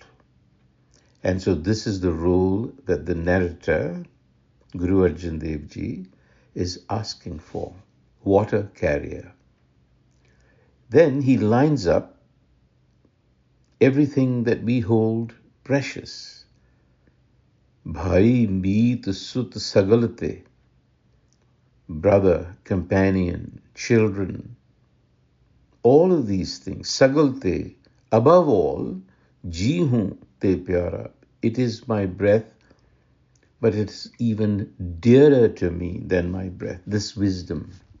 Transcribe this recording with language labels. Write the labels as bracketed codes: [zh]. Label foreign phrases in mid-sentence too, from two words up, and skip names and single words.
[en] And so this is the role that the narrator, Guru Arjan Dev Ji, is asking for, water carrier. Then he lines up everything that we hold precious. [pa] ਭਾਈ ਮੀਤ ਸੁਤ ਸਗਲ ਤੇ, [en] brother, companion, children, all of these things, sagalte, above all, [pa] ਜੀਅ ਤੇ ਪਿਆਰਾ, [en] it is my breath, but it's even dearer to me than my breath, this wisdom.